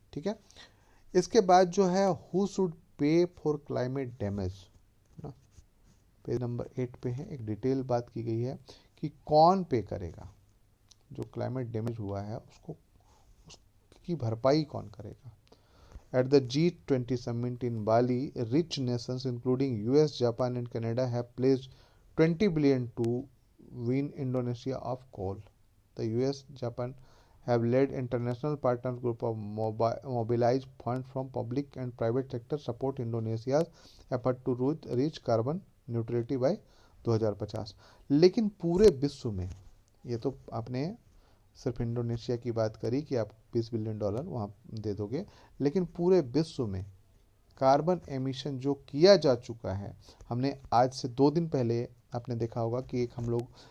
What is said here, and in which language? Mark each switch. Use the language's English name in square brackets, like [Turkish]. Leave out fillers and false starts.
[Hindi] ठीक है, इसके बाद जो है [English] who should pay for climate damage, [Hindi] ना, पेज नंबर 8 पे है, एक डिटेल बात की गई है कि कौन पे करेगा, जो क्लाइमेट डैमेज हुआ है उसको, उसकी भरपाई कौन करेगा। [English] At the G20 summit in Bali, rich nations including US, Japan and Canada have pledged 20 billion to wean Indonesia of coal. The US, Japan have led international partners group of mobilize funds from public and private sector support Indonesia's effort to reach carbon neutrality by 2050। [Hindi] लेकिन पूरे विश्व में, ये तो आपने सिर्फ Indonesia की बात करी कि आप $20 बिलियन वहाँ दे दोगे, लेकिन पूरे विश्व में कार्बन एमिशन जो किया जा चुका है, हमने आज से 2 दिन पहले आपने देखा होगा कि एक हम लोग